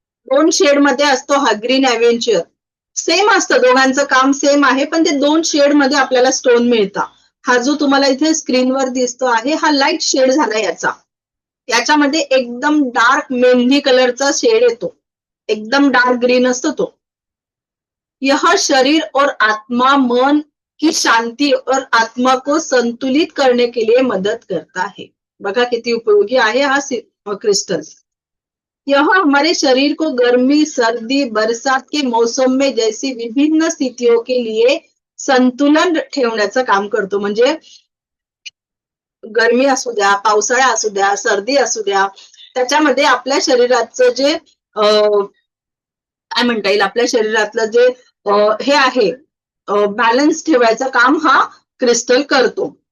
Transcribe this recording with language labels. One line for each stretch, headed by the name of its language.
Marathi: 2 shade मध्ये असतो हा ग्रीन एव्हेंच्युअर. सेम असतं, दोघांचं काम सेम आहे, पण ते 2 शेड मध्ये आपल्याला स्टोन मिळतात. हा जो तुम्हाला इथे स्क्रीनवर दिसतो आहे हा लाईट शेड झाला याचा. याच्यामध्ये एकदम डार्क मेहंदी कलरचा शेड येतो, एकदम डार्क ग्रीन असतो तो.
Hindi: यह शरीर और आत्मा, मन की शांति और आत्मा को संतुलित करने के लिए मदद करता है.
Marathi: बघा किती उपयोगी आहे हा क्रिस्टल.
Hindi: यह हमारे शरीर को गर्मी, सर्दी, बरसात के मौसम में जैसी विभिन्न स्थितियों के लिए
Marathi: संतुलन ठेवण्याचं काम करतो. म्हणजे गरमी असू द्या, पावसाळा असू द्या, सर्दी असू द्या, त्याच्यामध्ये आपल्या शरीराचं जे काय म्हणता येईल, आपल्या शरीरातलं जे हे आहे बॅलन्स ठेवायचं काम हा क्रिस्टल करतो.